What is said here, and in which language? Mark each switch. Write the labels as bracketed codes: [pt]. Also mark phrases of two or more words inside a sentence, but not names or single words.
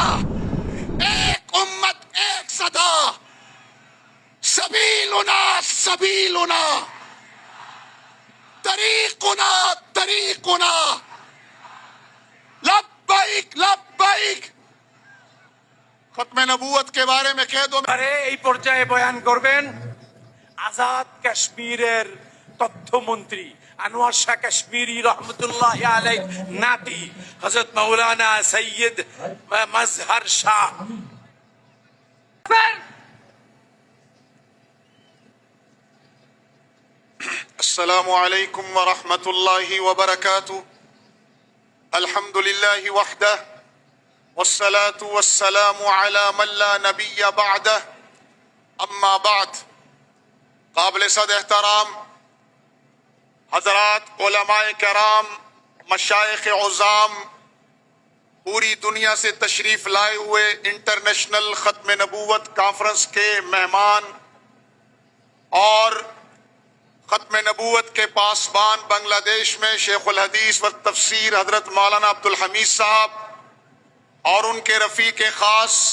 [ur] ایک امت، ایک صدا، [ar] سبیلنا سبیلنا، طریقنا طریقنا، لبیک لبیک۔ [ur] ختم نبوت کے بارے میں کہہ دو۔ [bn] আরে এই পর্যায়ে বয়ান করবেন আজাদ কাশ্মীরের তথ্যমন্ত্রী আনোয়ার শাহ কাশ্মীরি [ar] رحمة الله عليه [bn] নাতি হযরত মাওলানা সৈয়দ মাজহার শাহ। [ar] السلام علیکم ورحمۃ اللہ وبرکاتہ۔ الحمد للہ وحدہ والصلاة والسلام على من لا نبی بعدہ، اما بعد۔ [ur] قابل صد احترام حضرات علماء کرام، مشائخ عظام، پوری دنیا سے تشریف لائے ہوئے انٹرنیشنل ختم نبوت کانفرنس کے مہمان اور ختم نبوت کے پاسبان بنگلہ دیش میں شیخ الحدیث و تفسیر حضرت مولانا عبدالحمید صاحب اور ان کے رفیق خاص